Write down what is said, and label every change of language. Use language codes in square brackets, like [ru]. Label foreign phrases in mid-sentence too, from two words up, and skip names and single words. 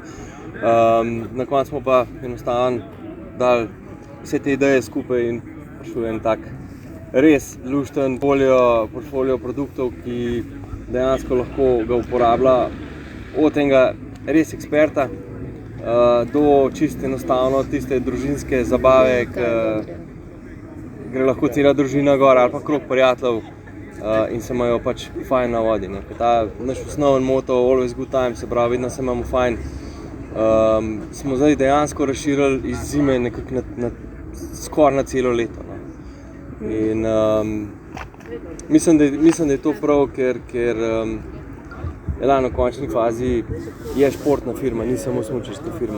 [sl] Na koncu smo pa enostavno dali vse te ideje skupaj in prišel en tak res lušten portfolio produktov, ki dejansko lahko ga uporablja od enega res eksperta do čisto enostavno tiste družinske zabave, ki gre lahko cela družina gor ali pa krog prijateljev in se imajo pač fajn na vodi. Ta naš osnovni moto [en] Always good time, [sl] se pravi, vedno se imamo fajn, smo zdaj dejansko razširili iz zime nekako skoraj na celo leto. In mislim, da je to prav, ker na končni fazi je športna firma, ni samo smučarska firma.